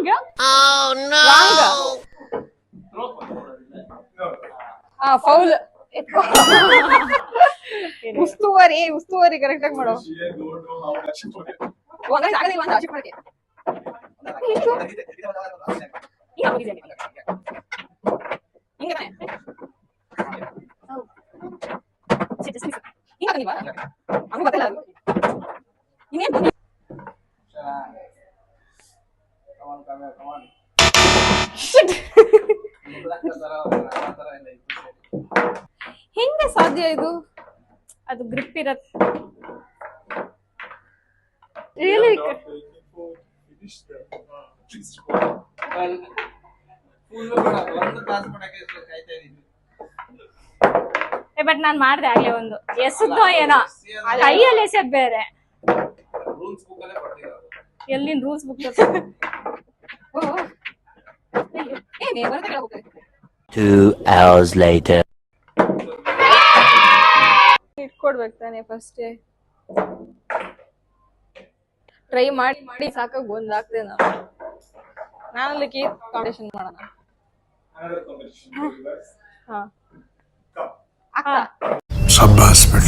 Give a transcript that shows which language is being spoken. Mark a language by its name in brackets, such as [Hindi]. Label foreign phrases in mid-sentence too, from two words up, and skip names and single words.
[English] Wrong. [Kannada] ಫೌಲ್. ಉಸ್ತುವಾರಿ ಕರೆಕ್ಟ್ ಆಗಿ ಮಾಡು. [English] She don't know how much to put it. [Kannada] ಒಂದೇ ಜಾಗದಲ್ಲಿ ಒಂದು ಆಚೆ ಮಾಡಕ್ಕೆ. ಹಿಂಗೆ ತಾನೆ? ಹಿಂಗೆ ಹಾಕಿಲ್ವಾ? ಹಂಗೆ ಗೊತ್ತಿಲ್ಲ ಅದು. ಇನ್ನೇನ್ ಬನ್ನಿ. [English] Come on, come on. Shit. [Kannada] ತರ ಇಲ್ಲ ಇದು. ಹೆಂಗೆ ಸಾಧ್ಯ ಇದು? ಅದು ಗ್ರಿಪ್ ಇರತ್ತೆ. ರಿಯಲಿ [English] Finish the please go. [Kannada] ಫುಲ್ ಬೇಡ, ಒಂದು ಕ್ಲಾಸ್ ಮಾಡಕ್ಕೆ ಕಾಯ್ತಾ ಇದೀನಿ. ಬಟ್ ನಾನ್ ಮಾಡ್ದೆ ಆಗ್ಲೇ ಒಂದು ಎಸದ್ದೋ ಏನೋ ಕೈಯಲ್ಲಿ ಎಸೆದ್ ಬೇರೆ. [English] rules book [Kannada] ಅಲ್ಲೇ ಬರ್ತಿರೋದು. ಎಲ್ಲಿನ [English] rules book 2 hours later. [Kannada] ಇಟ್ಕೊಡ್ಬೇಕು ತಾನೆ ಫಸ್ಟ್. ಟ್ರೈ ಮಾಡಿ ಸಾಕಾಗಿ ಒಂದ್ ಆಗ್ತದೆ. ನಾನು ಅಲ್ಲಿ ಕಾಂಪಿಟೇಷನ್ ಮಾಡೋಣ. [English] Another competition for you guys. ಹಾ, Come. [Hindi] शाबाश बेटा.